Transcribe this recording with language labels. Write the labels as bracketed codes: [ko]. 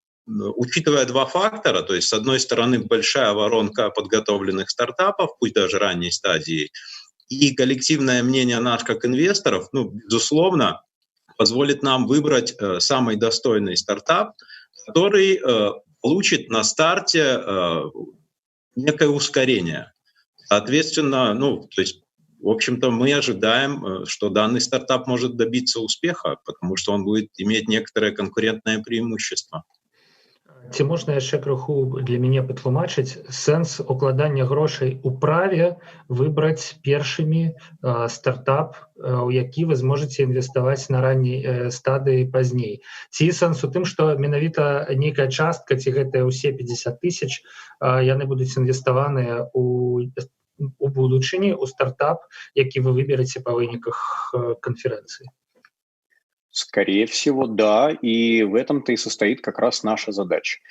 [ru] учитывая два фактора, то есть, с одной стороны, большая воронка подготовленных стартапов, пусть даже ранней стадии, и коллективное мнение нас как инвесторов, безусловно, позволит нам выбрать самый достойный стартап, который получит на старте некое ускорение. Соответственно, то есть, в общем-то, мы ожидаем, что данный стартап может добиться успеха, потому что он будет иметь некоторое конкурентное преимущество. [be] Ці можна яшчэ крыху для мяне патлумачыць сэнс укладання грошай у праве выбраць першымі стартап, у які вы зможаце інвеставаць на ранняй стадыі пазней. Ці сэнс у тым, што менавіта нейкая частка, ці гэтыя ўсе 50 тысяч, яны будуць інвеставаныя у будучыні, у стартап, які вы выбераце па выніках канферэнцыі? [ru] Скорее всего, да, и в этом-то и состоит как раз наша задача.